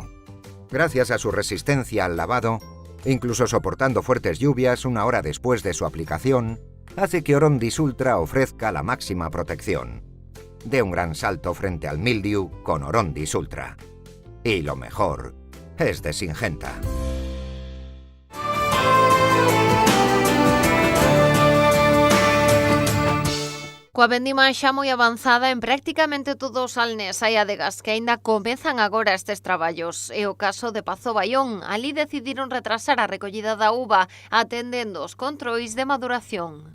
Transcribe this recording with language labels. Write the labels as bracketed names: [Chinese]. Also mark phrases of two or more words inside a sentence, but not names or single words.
[Spanish] Gracias a su resistencia al lavado, incluso soportando fuertes lluvias una hora después de su aplicación, hace que Orondis Ultra ofrezca la máxima protección. De un gran salto frente al mildiu con Orondis Ultra. Y lo mejor es de Syngenta. [Galician] Coa vendima xa moi avanzada en prácticamente todos os alnés hai adegas que aínda comezan agora estes traballos. É o caso de Pazo Baión. Ali decidiron retrasar a recollida da uva atendendo os controis de maduración.